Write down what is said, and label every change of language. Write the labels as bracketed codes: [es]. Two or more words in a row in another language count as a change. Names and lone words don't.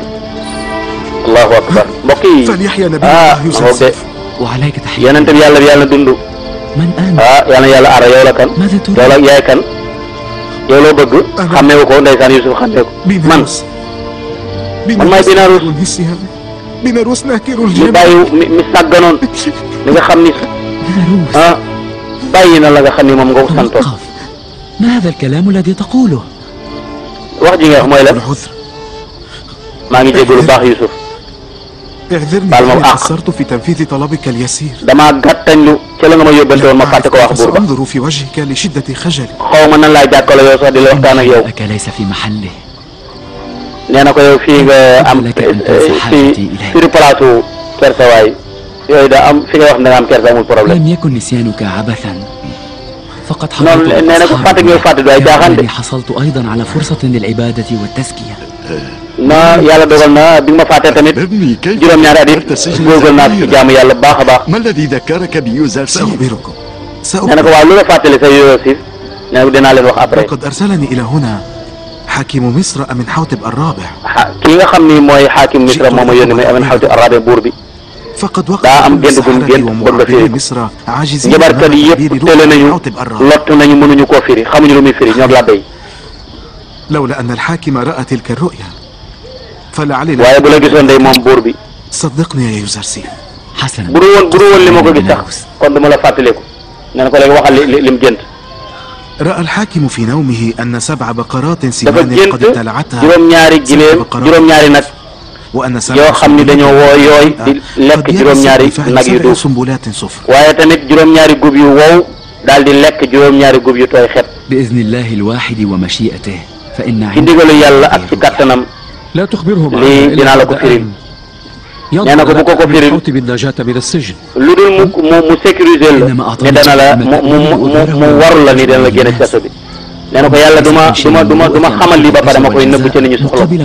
[ar] الله أكبر [wo] mbokk yi moom de yonente bi yàlla dund yàlla yàlla aar yow la kan yow la yaay kan yow loo bëgg xàmmeewu ko ndeysaan Yuusuf xàmmee ko man maay Binaarus mi bàyyi mi sàgganoon li nga xam ni bàyyi na la nga xam ni moom nga ko santoon. [ar] ما هذا الكلام الذي تقوله؟ [wo] wax ji nga wax mooy la maa ngi jégalu baax Yusuf. baal ma [ar] قصرت في تنفيذ طلبك اليسير. [wo] damaa gàttañlu ca la nga ma yóbbante woon ma fàtte ko wax buur ba. [ar] أنظر في وجهك لشدة خجلي. [wo] xaw ma nan laay jàkkaarloo yow sax di la waxtaan ak yow. [ar] ليس في محله. [wo] nee na ko yow fii nga am fii place u kersa waay yooyu daa am fi nga wax ne nga am kersa amul problème. [ar] لم يكن نسيانك عبثا. فقد [wo] noonu nee na ko fàtte nga fàtte du ay jaaxaan de. [ar] حصلت أيضا على فرصة للعبادة والتزكية. [wo] na yàlla dogal na bi ma fàttee tamit juróom-ñaari at it góorgóorlu naa ci jaamu yàlla baax a baax. nee na ko waaw lu la fàttali sa Yuusuf nee na dinaa leen wax après. [ar] لقد أرسلني إلى هنا حاكم مصر أمنحوتب الرابع. [wo] kii nga xam ni mooy xaakim Misra moom a yónni mooy Amenhotep ar-Rabi buur bi. daa am gént gu mu gént bëgg nga firi njabarkat yi yëpp tële nañu lott nañu mënuñu koo firi xamuñu lu muy firi ñoom la béy. [ar] لولا أن الحاكم رأى تلك الرؤيا فلعلنا. [wo] waaye bu la gisoon day moom buur bi. [ar] صدقني يا يوزرسيف. حسنا. [wo] bu dul woon li ma ko gis sax kon duma la fàttaliku. nee na ko léegi waxal li mu gént. [ar] رأى الحاكم في نومه أن 7 بقرات سمان قد ابتلعتها [wo] juróom-ñaari gileem juróom-ñaari nag yoo xam ni dañoo woo yooy di lekk juróom-ñaari nag yu duuf waaye tamit juróom-ñaari gub yu wow daal di lekk juróom-ñaari gub yu tooy xet. [ar] بإذن الله الواحد ومشيئته فإن [wo] ci ndigalu yàlla ak ci kattanam lii dinaa la ko firil. nee na ko bu ko firil lu dul mu sécuriser la ne dana la mu waru la ni dana la génne ci kaso bi. nee na ko yàlla du ma xamal lii ba pare ma koy nëbb ca nit ñi soxla.